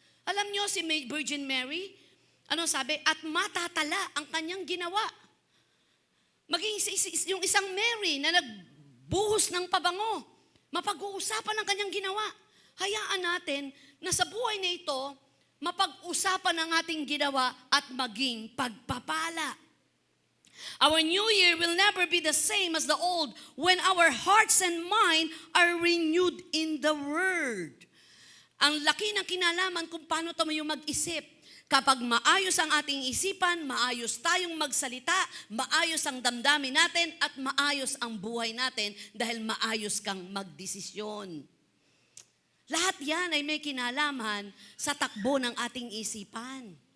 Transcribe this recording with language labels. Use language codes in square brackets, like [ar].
[tl] Alam nyo si Virgin Mary, ano sabi? At matatala ang kanyang ginawa. Maging yung isang Mary na nagbuhos ng pabango, mapag-uusapan ang kanyang ginawa. Hayaan natin na sa buhay na ito, mapag-usapan ang ating ginawa at maging pagpapala. [en] Our new year will never be the same as the old when our hearts and mind are renewed in the Word. [tl] Ang laki ng kinalaman kung paano tayo mag-isip. Kapag maayos ang ating isipan, maayos tayong magsalita, maayos ang damdamin natin, at maayos ang buhay natin dahil maayos kang magdesisyon. Lahat yan ay may kinalaman sa takbo ng ating isipan.